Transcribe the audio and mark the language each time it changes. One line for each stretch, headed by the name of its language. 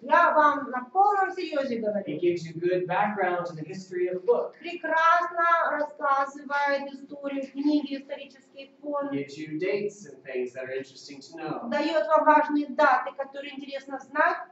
Russian: Я вам на полном серьезе говорю.
English: It gives you good background to the history of the book.
Russian: Прекрасно рассказывает историю книги, исторический фон.
English: Gives you dates and things that are interesting to know.
Russian: Дает вам важные даты, которые интересно знать.